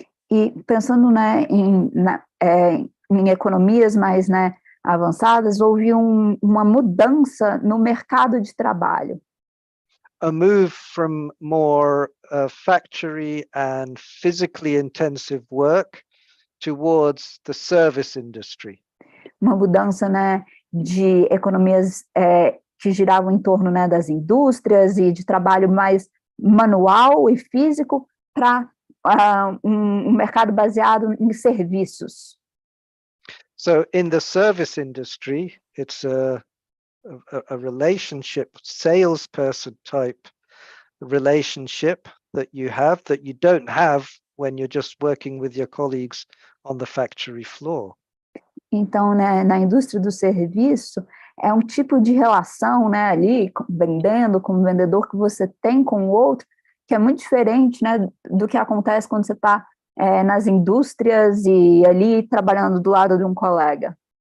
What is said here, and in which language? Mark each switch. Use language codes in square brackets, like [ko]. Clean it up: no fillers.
[pt] E pensando, né, em economias mais, né, avançadas, houve uma mudança no mercado de trabalho. [en] A move from more factory and physically intensive work towards the service industry. [pt] Uma mudança, né, de economias que giravam em torno, né, das indústrias e de trabalho mais manual e físico para um mercado baseado em serviços. [en] So in the service industry, it's a relationship, salesperson type relationship that you don't have when you're just working with your colleagues on the factory floor. [pt] Então, né, na indústria do serviço, é um tipo de relação, né, ali, vendendo, como vendedor, que você tem com o outro, que é muito diferente, né, do que acontece quando você está nas indústrias e ali trabalhando do lado de um colega.